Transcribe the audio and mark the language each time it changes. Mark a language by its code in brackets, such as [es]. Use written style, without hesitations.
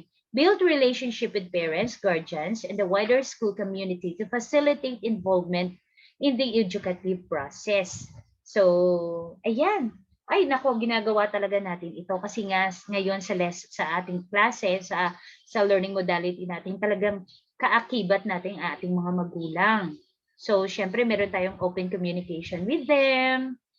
[en] Build relationship with parents, guardians, and the wider school community to facilitate involvement in the educative process. [tl] So, ayan. Ay, nako, ginagawa talaga natin ito kasi nga ngayon sa ating klase, sa learning modality natin, talagang kaakibat natin ang ating mga magulang. So, syempre, meron tayong [en] open communication with them.